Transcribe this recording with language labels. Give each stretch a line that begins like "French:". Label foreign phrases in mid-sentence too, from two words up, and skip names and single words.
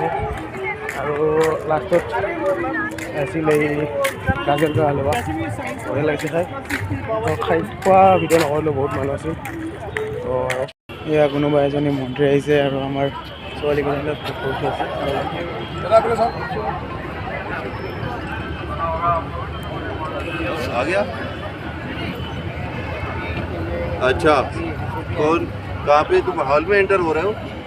Assamese: আৰু লাষ্টত আছিল এই গাজৰ का হালৱা, বঢ়িয়া লাগিছে খাই। তো খাই খোৱা ভিডিঅ' নকৰিলোঁ, বহুত মানুহ আছিল। তো এয়া কোনোবা এজনী মন্দিৰ আহিছে আৰু আমাৰ ছোৱালীকেইজনী পঢ়ি আছে।
Hindi: आ गया। अच्छा कौन कहाँ पे तुम हॉल में एंटर हो रहे हो?